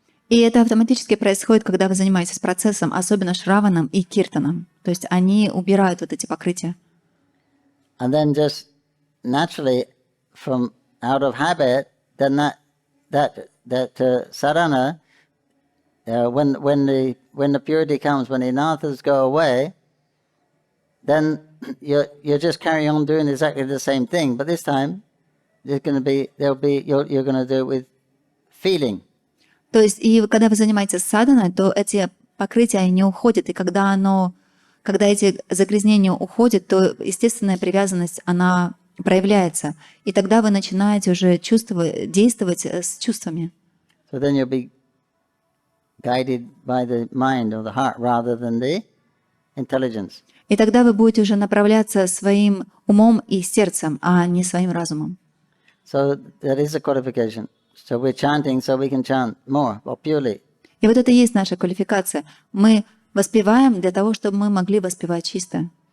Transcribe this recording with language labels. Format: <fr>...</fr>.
<ru>И это автоматически происходит, когда вы занимаетесь процессом, особенно шраваном и киртаном. То есть они убирают вот эти покрытия.</ru> <en>And then just naturally, from out of habit, then that sadhana, when the purity comes, when the anarthas go away, then you're just carrying on doing exactly the same thing. But this time, you're going to do it with feeling.</en> <ru>То есть, и когда вы занимаетесь садханой, то эти покрытия они не уходят. И когда эти загрязнения уходят, то естественная привязанность, она проявляется. И тогда вы начинаете уже действовать с чувствами.</ru> <en>So then you'll be guided by the mind or the heart rather than the intelligence.</en> <ru>И тогда вы будете уже направляться своим умом и сердцем, а не своим разумом.</ru> <en>So that is a qualification. So we're chanting so we can chant more or purely.</en> <ru>И вот это и есть наша квалификация. Мы воспеваем для того, чтобы мы могли воспевать чисто.</ru>